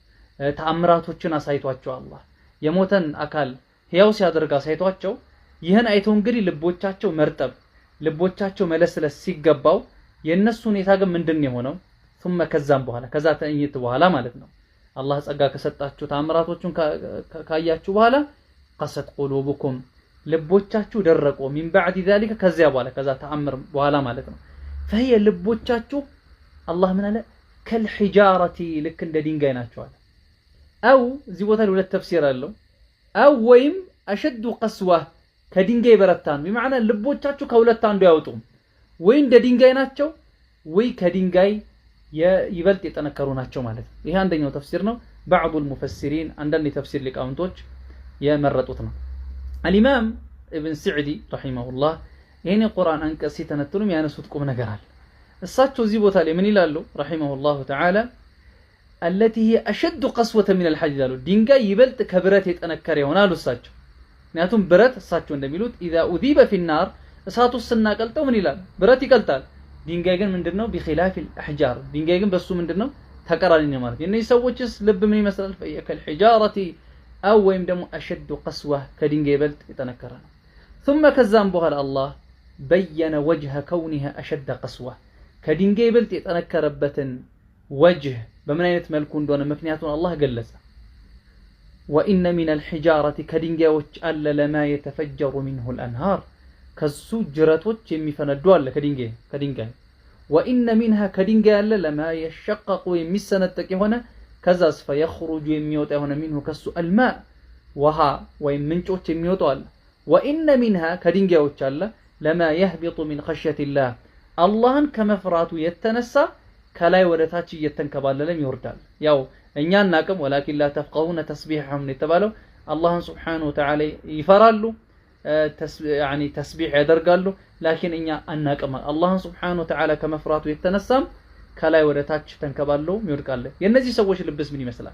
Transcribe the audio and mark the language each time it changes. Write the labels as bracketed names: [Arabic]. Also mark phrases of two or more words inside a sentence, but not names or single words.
[Amharic] ተአምራቶችን አሳይቷቸው አላህ የሞተን አካል ሕያው ሲያደርግ አሳይቷቸው ይህን አይተው እንግዲህ ልቦቻቸው መርጠብ ልቦቻቸው መለስለስ ሲገባው የነሱ ሁኔታ ግን ምንድነው የሆነው? ثم ከዛም በኋላ ከዛ ተእይት በኋላ ማለት ነው አላህ ጸጋ ከሰጣችሁ ተአምራቶችን ካያችሁ በኋላ [Arabic] قست قلوبكم [Amharic] ልቦቻችሁ ደረቁ [Arabic] من بعد ذلك [Amharic] ከዚያ በኋላ ከዛ ተአምር በኋላ ማለት ነው فهي ልቦቻችሁ አላህ ምን አለ كالحجارة ልክ እንደ ድንጋይ ናቸው አለ አው እዚህ ቦታ ሁለት ተፍሲር አለው አው ወይም [Arabic] أشد قسوة [Amharic] ከድንጋይ በረታን بمعنى ልቦቻችሁ ከሁለት አንዱ ያወጡም ወይ እንደ ድንጋይ ናቸው ወይ ከድንጋይ ይበልጥ የጠነከሩ ናቸው ማለት ነው። ይሄ አንደኛው ተፍሲር ነው። [Arabic] بعض المفسرين [Amharic] አንዳንድ የተፍሲር ሊቃውንቶች የመረጡት ነው። [Arabic] الإمام ابن سعدي رحمه الله [Amharic] ይሄን ቁርአን አንቀጽ ሲተነትኑ ያነሱት ቁም ነገር አለ። እሳቸው እዚህ ቦታ ላይ ምን ይላሉ? [Arabic] رحمه الله تعالى التي هي أشد قسوة من الحديد [Amharic] አሉ። ድንጋይ ይበልጥ ከብረት የጠነከረ ይሆናል እሳቸው። ምክንያቱም ብረት እሳቸው እንደሚሉት [Arabic] إذا أذيب في النار [Amharic] እሳቱ ስናቀልጠው ምን ይላል? ብረት ይቀልጣል። ድንጋይ ግን ምንድነው? [Arabic] بخلاف الأحجار [Amharic] ድንጋይ ግን በሱ ምንድነው? ተቀራኒ ነው ማለት ነው። እነዚህ ሰዎችስ ልብ ምን ይመስላል? [Arabic] كالحجارة أو [Amharic] ወይም ደግሞ [Arabic] أشد قسوة [Amharic] ከድንጋይ ይበልጥ የጠነከረ ነው። ثم ከዛም በኋላ አላህ [Arabic] بين وجه كونها أشد قسوة [Amharic] ከድንጋይ ይበልጥ የጠነከረበትን وجه በምን አይነት መልኩ እንደሆነ ምክንያቱን አላህ ገለጸ። [Arabic] وإن من الحجارة [Amharic] ከድንጋዮች አለ [Arabic] لما يتفجر منه الأنهار [Amharic] ከሱ ጅረቶች የሚፈነዱ አለ ከድንጋይ [Arabic] وإن منها [Amharic] ከድንጋይ አለ [Arabic] لما يشقق [Amharic] የሚሰነጠቅ የሆነ ከዛስ فيخرج የሚወጣ የሆነ منه ከሱ الماء ውሃ ወይም ምንጮች የሚወጡ አለ ወኢነ ሚንሃ ከድንጋዮች አለ [Arabic] لما يهبط من خشية الله [Amharic] አላህን ከመፍራቱ የተነሳ ከላይ ወደ ታች እየተንከባለለም ይወርዳል። ያው እኛ እናቅም [Arabic] ولكن لا تفقهون تسبيحهم [Amharic] የተባለው አላህን [Arabic] سبحانه وتعالى [Amharic] ይፈራሉ ያኒ ተስቢሕ ያደርጋሉ ላኪን እኛ አናቅም። አላህን [Arabic] سبحانه وتعالى [Amharic] ከመፍራቱ የተነሳም ከላይ ወደ ታች ተንከባለው ይወድቃል። የነዚህ ሰዎች ልብስ ምን ይመስላል?